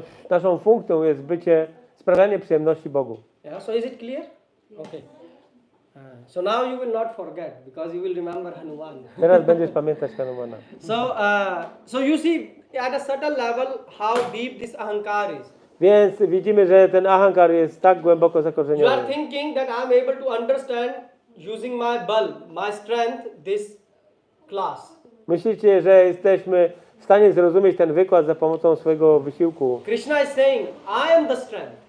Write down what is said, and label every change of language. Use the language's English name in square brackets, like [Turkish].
[Polish] Naszą funkcją jest sprawianie przyjemności Bogu. [English] Yeah. So is it clear? Okay. So now you will not forget because you will remember Hanuman. [Polish] Teraz będziesz pamiętać Hanumana. [English] So you see at a certain level how deep this ahankar is. [Polish] Więc widzimy, że ten ahankar jest tak głęboko [English] You are [Polish] zakorzeniony. [English] thinking that I am able to understand using my bal, my strength, this class. [Polish] Myślicie, że jesteśmy w stanie zrozumieć ten wykład za pomocą swojego wysiłku. [English] Krishna is saying, I am the strength.